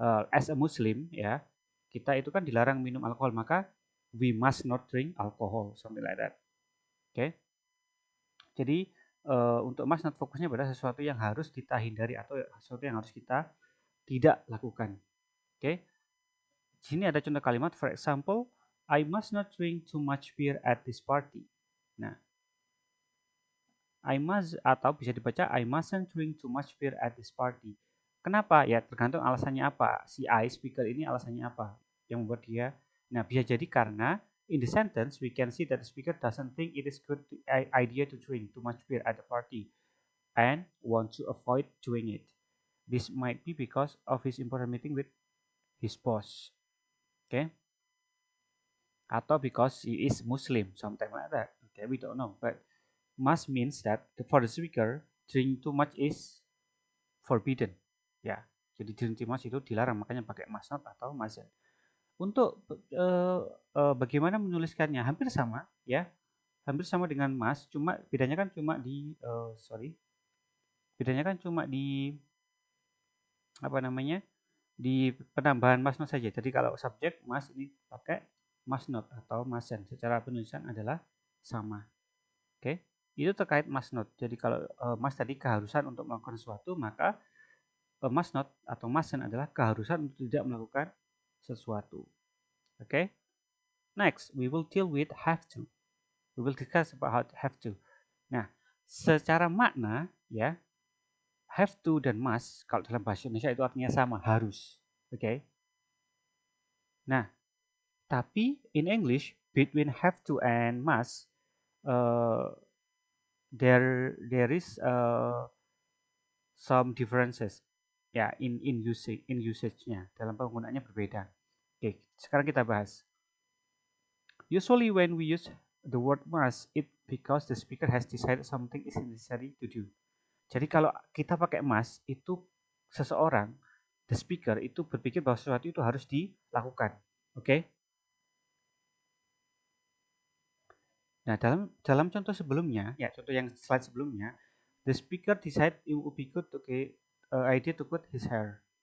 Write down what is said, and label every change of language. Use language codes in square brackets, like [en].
[en] As a Muslim, [id] ya, kita itu kan dilarang minum alkohol, maka [en] we must not drink alcohol, something like that. Oke. [id] Jadi untuk must not fokusnya pada sesuatu yang harus kita hindari atau sesuatu yang harus kita tidak lakukan. Oke. Di sini ada contoh kalimat, [en] for example, I must not drink too much beer at this party. Nah, I must [id] atau bisa dibaca [en] I mustn't drink too much beer at this party. [id] Kenapa? Ya tergantung alasannya apa. Si I speaker ini alasannya apa yang membuat dia. [en] Nah, [id] bisa jadi karena [en] in the sentence we can see that the speaker doesn't think it is good idea to drink too much beer at the party and want to avoid doing it. This might be because of his important meeting with his boss. Okay? Atau because he is Muslim, something like that. Okay, we don't know, but must means that for the speaker, drink too much is forbidden. [id] Ya, jadi [en] drink too much [id] itu dilarang, makanya pakai must not atau mustn't. Untuk bagaimana menuliskannya hampir sama, ya, hampir sama dengan must, cuma bedanya kan cuma di bedanya kan cuma di apa namanya, di penambahan must not saja. Jadi kalau subjek must ini pakai must not atau mustn't. Secara penulisan adalah sama. Oke, itu terkait must not. Jadi kalau must tadi keharusan untuk melakukan sesuatu, maka must not atau mustn't adalah keharusan untuk tidak melakukan sesuatu. [en] Oke, next we will deal with have to. We will discuss about have to. [id] Nah, secara makna ya, have to dan must kalau dalam bahasa Indonesia itu artinya sama, harus. Oke. [en] Nah, tapi in English between have to and must there is some differences ya in usage-nya, [id] dalam penggunaannya berbeda. Oke, sekarang kita bahas. [en] Usually when we use the word must, it because the speaker has decided something is necessary to do. [id] Jadi kalau kita pakai must, itu seseorang, [en] the speaker [id] itu berpikir bahwa sesuatu itu harus dilakukan. Oke? Nah, dalam contoh sebelumnya, ya contoh yang slide sebelumnya, [en] the speaker decide it would be good to idea to cut his hair.